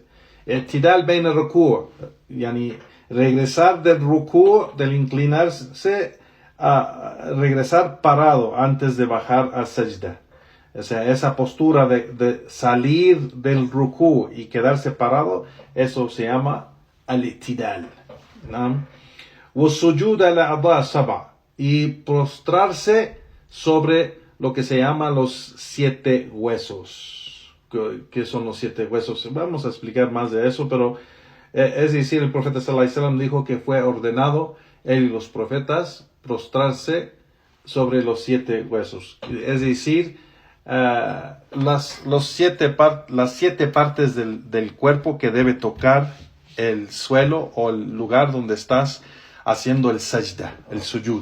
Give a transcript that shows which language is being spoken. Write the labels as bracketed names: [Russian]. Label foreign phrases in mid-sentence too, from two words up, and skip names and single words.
[Arabic] اعتدال بين الركوع', [Spanish] yani regresar del ruku', del inclinarse, a regresar parado antes de bajar al sajda. O sea, esa postura de salir del ruku' y quedarse parado, eso se llama al-i'tidal. ¿No? [Arabic] وَالسُّجُودَ لَأَعْضَاءِ السَّبْعِ, [Spanish] y prostrarse sobre lo que se llama los 7 huesos. ¿Qué son los 7 huesos? Vamos a explicar más de eso, pero es decir, el profeta [Arabic] صلى الله عليه وسلم [Spanish] dijo que fue ordenado él y los profetas prostrarse sobre los 7 huesos. Es decir, las 7 partes del cuerpo que debe tocar el suelo o el lugar donde estás haciendo el sajda, el sujud.